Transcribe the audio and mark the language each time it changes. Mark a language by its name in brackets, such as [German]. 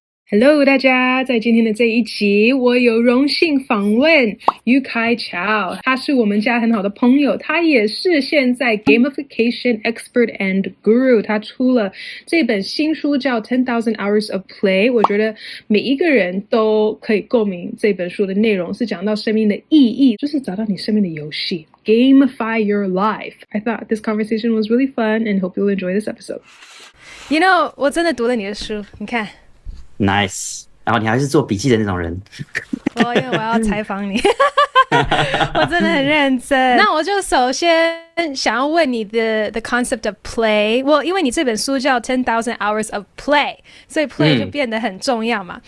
[Chinese] Hello， 大家，在今天的这一集，我有荣幸访问于凯乔，他是我们家很好的朋友，他也是现在 [English] Gamification Expert and Guru， [Chinese] 他出了这本新书叫 10,000 Hours of Play， 我觉得每一个人都可以共鸣这本书的内容，是讲到生命的意义，就是找到你生命的游戏。 [English] Gamify your life. I thought this conversation was really fun and hope you'll enjoy this episode. You know, [Chinese] 我真的读了你的书，你看。 Nice， 然后你还是做笔记的那种人。因为我要采访你，我真的很认真。那我就首先想要问你的 [English] the concept of play。 [Chinese] 因为你这本书叫 10,000 Hours of Play， 所以 play 就变得很重要嘛。